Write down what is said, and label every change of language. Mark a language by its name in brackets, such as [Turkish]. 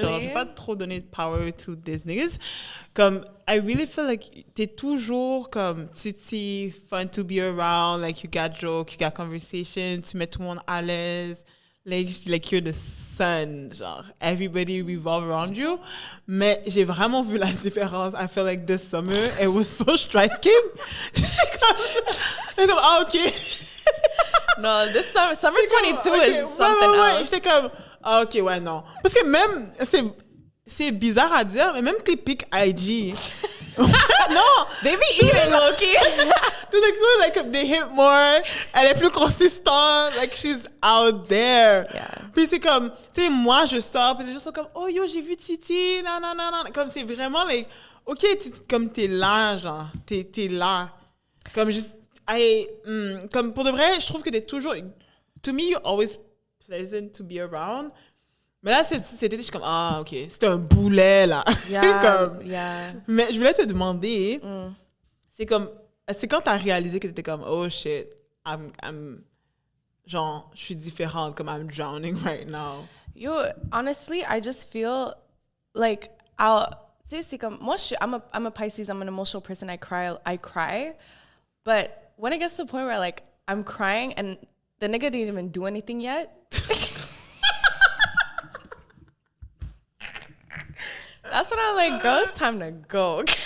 [French] Genre, je vais pas trop donner de [English] power to these niggas. Comme, I really feel like [French] t'es toujours comme [English] titi, fun to be around. Like, you got joke, you got conversation, [French] tu mets tout le monde à l'aise. [English] Like you're the sun. Genre, everybody revolve around you. [French] Mais j'ai vraiment vu la différence. [English] I feel like this summer, it was so striking. [French] J'étais comme, ah, OK. [English] No, this summer 22 is something else. [French] J'étais comme, ah, OK, ouais, non. Parce que même, c'est bizarre à dire, mais même tes pics IG. Non, [English] they be eating, Loki. [French] Tout d'un coup, [English] like, they hit more. [French] Elle est plus consistante. [English] Like, she's out there. Yeah. [French] Puis c'est comme, tu sais, moi, je sors, puis les gens sont comme, oh, yo, j'ai vu Titi, non. Comme, c'est vraiment, like, OK, comme t'es là, genre, t'es là. Comme, juste, comme, pour de vrai, je trouve que t'es toujours, [English] to me, you're always pleasant to be around. [French] Mais là, c'était, je suis comme, ah, OK, c'est un boulet, là. [English] Yeah, [French] Mais je voulais te demander, c'est quand t'as réalisé que t'étais comme, [English] oh, shit, I'm [French] genre, je suis différente, comme [English] I'm drowning right now. Yo, honestly, I just feel like I'll... [French] Tu sais, c'est comme... Moi, [English] I'm a Pisces. I'm an emotional person. I cry. But when it gets to the point where, like, I'm crying and the nigga didn't even do anything yet... That's when I'm like, girl, it's time to go.